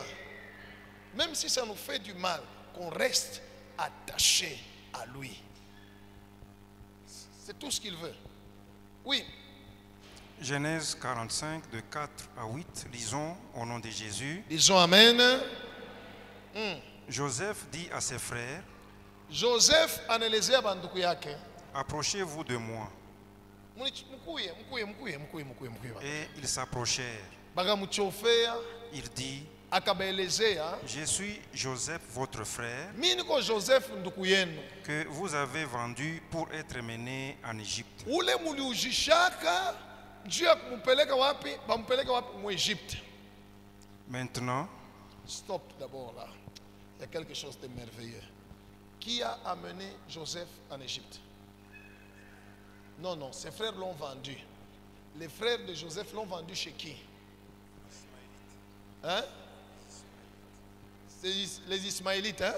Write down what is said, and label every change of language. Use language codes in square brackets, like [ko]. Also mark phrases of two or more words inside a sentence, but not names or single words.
[fr] Même si ça nous fait du mal, qu'on reste attaché à lui. C'est tout ce qu'il veut. Oui. Genèse 45, de 4 à 8, lisons au nom de Jésus. Disons Amen. Joseph dit à ses frères, [sw] Joseph anaelezea banduku yake, [fr] approchez-vous de moi. Et ils s'approchèrent. [sw] Bakamuchofea, [fr] Il dit, [sw] akabaelezea, [fr] je suis Joseph, votre frère, [sw] mimi niko Joseph nduku yenu, [fr] que vous avez vendu pour être mené en Égypte. [sw] ule muliujishaka juu ya kumpeleka wapi? Bampeleka wapi? Mu Égypte. [fr] Maintenant, Stop d'abord là. Il y a quelque chose de merveilleux. Qui a amené Joseph en Égypte? Non, non, ses frères l'ont vendu. Les frères de Joseph l'ont vendu chez qui? Hein? C'est les Ismaélites. Hein?